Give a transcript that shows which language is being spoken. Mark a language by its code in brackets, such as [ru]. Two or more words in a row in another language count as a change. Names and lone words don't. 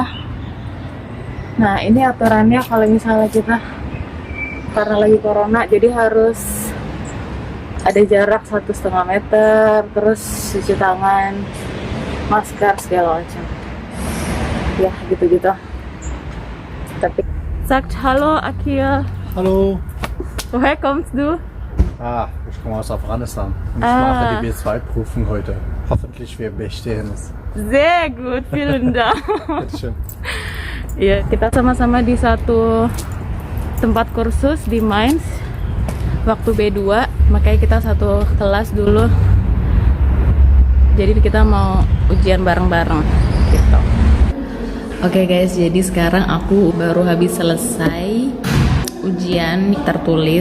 [id] Nah, ini aturannya kalau misalnya kita karena lagi corona, jadi harus ada jarak 1,5 meter, terus cuci tangan, masker, segala macam. Ya, gitu-gitu. Tapi [de] sagt hallo [id] Akil. [de] Hallo. Woher kommst du? Ich komme aus Afghanistan und ich mache die B2-Prüfung heute. Hoffentlich wir bestehen es. Sehr gut, vielen Dank. Bitteschön. [id] Ya, kita sama-sama di satu tempat kursus di Mainz waktu B2, makanya kita satu kelas dulu. Jadi kita mau ujian bareng-bareng gitu. Oke guys, jadi sekarang aku baru habis selesai ujian tertulis.